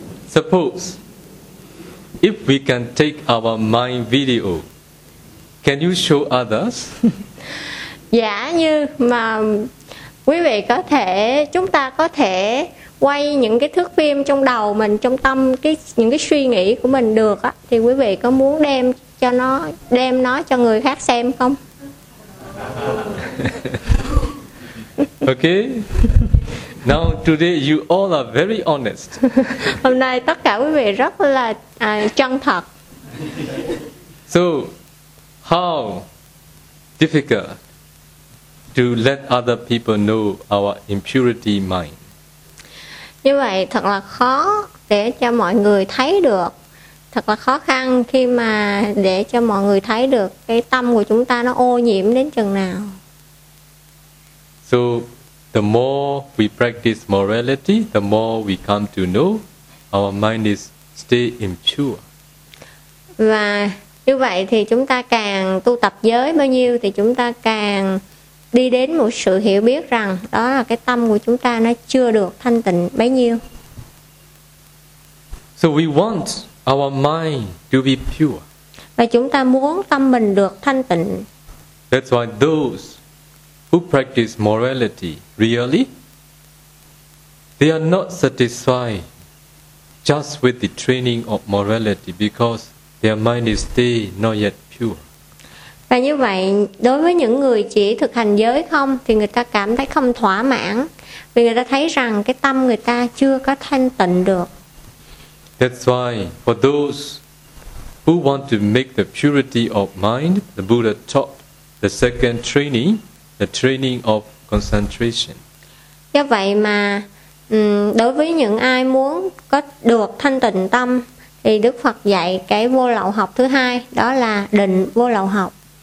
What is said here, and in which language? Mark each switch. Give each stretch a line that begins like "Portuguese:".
English: Suppose if we can take our mind video, can you show others?
Vietnamese: Giả như mà quý vị có thể, chúng ta có thể quay những cái thước phim trong đầu mình, trong tâm, những cái suy nghĩ của mình được á, thì quý vị có muốn đem nó cho người khác xem không?
English: Okay. Now today you all are very honest.
Vietnamese: Hôm nay tất cả quý vị rất là chân thật.
English: So how difficult to let other people know our impurity mind?
Vietnamese: Như vậy thật là khó để cho mọi người thấy được, thật là khó khăn khi mà để cho mọi người thấy được cái tâm của chúng ta nó ô nhiễm đến chừng nào.
English: So the more we practice morality, the more we come to know our mind is stay impure.
Vietnamese: Và như vậy thì chúng ta càng tu tập giới bao nhiêu thì chúng ta càng đi đến một sự hiểu biết rằng đó là cái tâm của chúng ta nó chưa được thanh tịnh bấy nhiêu.
English: So we want our mind to be pure.
Vietnamese: Và chúng ta muốn tâm mình được thanh tịnh.
English: That's why those who practice morality really, they are not satisfied just with the training of morality because their mind is still not yet pure.
Vietnamese: Và như vậy, đối với những người chỉ thực hành giới không thì người ta cảm thấy không thỏa mãn vì người ta thấy rằng cái tâm người ta chưa có thanh tịnh được.
English: That's why for those who want to make the purity of mind, the Buddha taught the second training, the training of concentration.
Vietnamese: Do vậy mà đối với những ai muốn có được thanh tịnh tâm thì Đức Phật dạy cái vô lậu học thứ hai, đó là định vô lậu học.